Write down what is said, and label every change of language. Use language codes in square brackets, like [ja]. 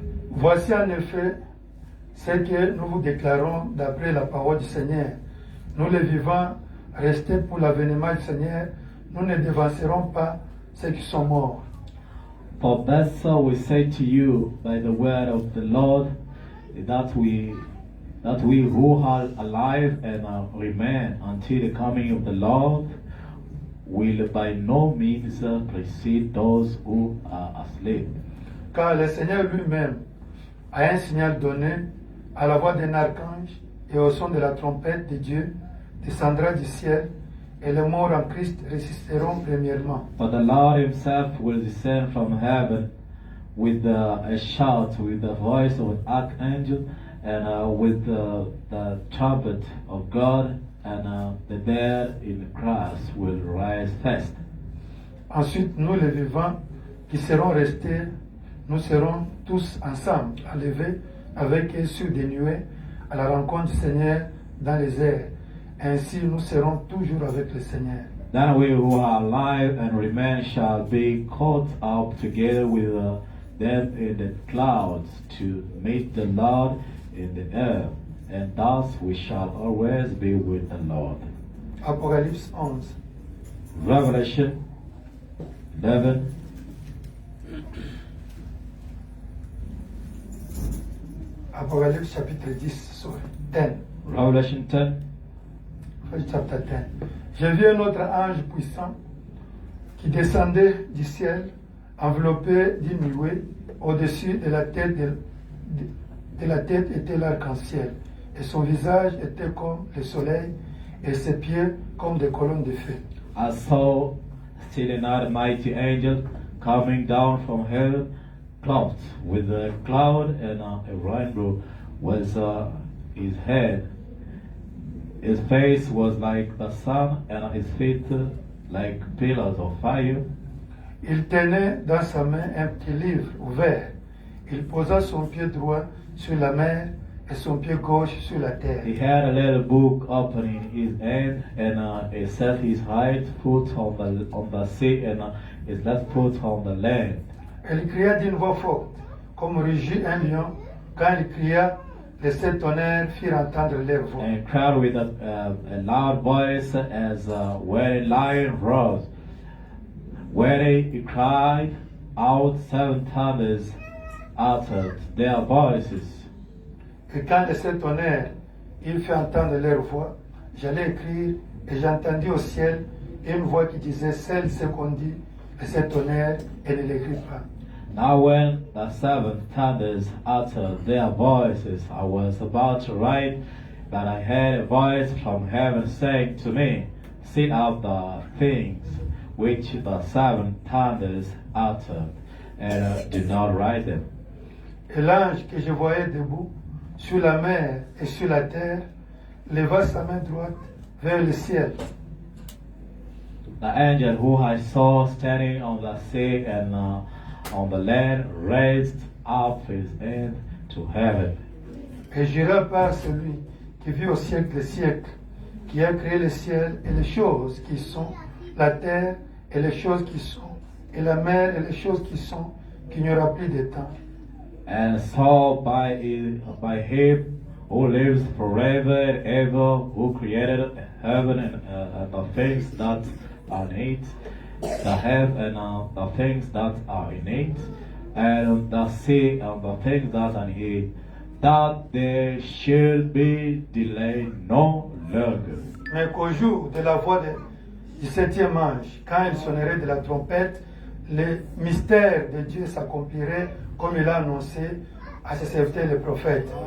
[fr] Voici en effet ce que nous vous déclarons d'après la parole du Seigneur. Nous les vivants, restés pour l'avènement du Seigneur, nous ne devancerons pas ceux qui sont morts. [en] For thus we say to you by the word of the Lord, that we who are alive and remain until the coming of the Lord will by no means precede those who are asleep. [fr] Car le Seigneur lui-même a un signal donné à la voix d'un archange et au son de la trompette de Dieu descendra du ciel et les morts en Christ résisteront premièrement. [en] For the Lord himself will descend from heaven with a shout, with the voice of an archangel, and with the trumpet of God, and the dead in Christ will rise first. [fr] Ensuite, nous les vivants qui serons restés, nous serons tous ensemble enlevés avec eux sur des nuées à la rencontre du Seigneur dans les airs. Ainsi, nous serons toujours avec le Seigneur. [en] Then we who are alive and remain shall be caught up together with them in the clouds to meet the Lord in the air, and thus we shall always be with the Lord. [fr] Apocalypse 11. [en] Revelation 11. [fr] Apocalypse chapitre 10, [en] sorry, [fr] 10. [en] Revelation 10. Chapter 10. [fr] J'ai vu un autre ange puissant qui descendait du ciel, enveloppé d'une nuée. Au-dessus de la tête de la tête était l'arc-en-ciel, et son visage était comme le soleil, et ses pieds comme des colonnes de feu. [en] I saw still another mighty angel coming down from heaven, clothed with a cloud, and a rainbow was his head. His face was like the sun, and his feet like pillars of fire. [fr] Il tenait dans sa main un petit livre ouvert. Il posa son pied droit sur la mer et son pied gauche sur la terre. [en] He had a little book open in his hand, and he set his right foot on the sea, and his left foot on the land. [fr] Elle cria d'une voix forte, comme rugit un lion, Quand il cria, les 7 tonnerres firent entendre leur voix. [en] and cried with a loud voice as when a lion roars. When he cried out, 7 thunders uttered their voices. [fr] Et quand les 7 tonnerres, ils firent entendre leur voix, j'allais écrire et j'entendis au ciel une voix qui disait, celle ce qu'on dit, les 7 tonnerres, et ne l'écrit pas. [en] Now when the 7 thunders uttered their voices, I was about to write, but I heard a voice from heaven saying to me, seal up the things which the 7 thunders uttered, and do not write them. [fr] Et l'ange que je voyais debout sur la mer et sur la terre leva sa main droite vers le ciel. [en] The angel who I saw standing on the sea and on the land raised up his hand to heaven. [fr] Et jura par celui qui vit au siècle des siècles, qui a créé le ciel et les choses qui sont, la terre et les choses qui sont, et la mer et les choses qui sont, qu'il n'y aura plus de temps. [en] And saw by him who lives forever and ever, who created heaven and the things that are in it, the heaven and the things that are in it, and the sea and the things that are in it, that there should be delay no longer. [fr] Mais qu'au jour de la voix du 7e ange, quand il sonnerait de la trompette, le mystère de Dieu s'accomplirait comme il a annoncé à ses serviteurs les prophètes.